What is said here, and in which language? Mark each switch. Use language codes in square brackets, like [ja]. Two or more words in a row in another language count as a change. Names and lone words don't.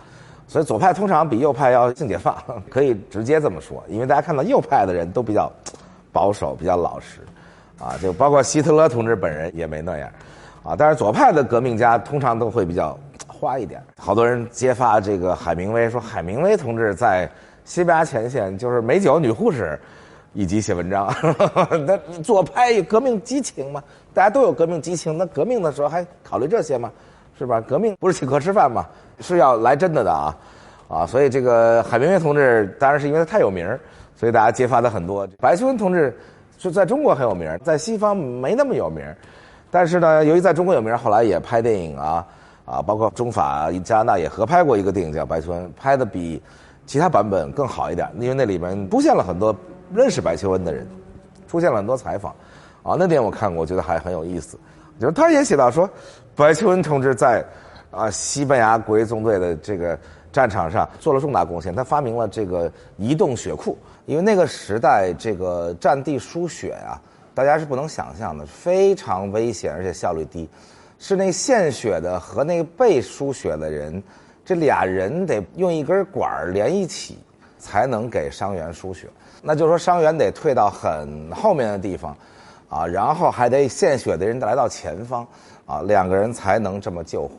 [zh] 所以左派通常比右派要性解放，可以直接這麼說，因為大家看到右派的人都比較保守，比較老實，啊，就包括希特勒同志本人也沒那樣，啊，但是左派的革命家通常都會比較花一點。好多人揭發這個海明威，說海明威同志在西班牙前線就是美酒女護士以及寫文章，那左派有革命激情嘛？大家都有革命激情，那革命的時候還考慮這些嗎？是吧？革命不是请客吃飯嘛，是要來真的啊！所以这个海明威同志当然是因為他太有名，所以大家揭發的很多。白求恩同志就在中國很有名，在西方沒那麼有名，但是呢，由於在中國有名，後來也拍電影啊，包括中法加拿大也合拍過一個電影叫《白求恩》，拍的比其他版本更好一點，因為那裡面出現了很多認識白求恩的人，出現了很多採訪，那電影我看過，我覺得還很有意思。就是他也寫到說，白求恩同志在西班牙國際縱隊的這個戰場上做了重大貢獻，他發明了這個移動血庫，因為那個時代這個戰地輸血啊，大家是不能想象的，非常危險而且效率低，是那獻血的和那個被輸血的人，這倆人得用一根管連一起才能給傷員輸血，那就是說傷員得退到很後面的地方然後還得獻血的人來到前方兩個人才能這麼救護。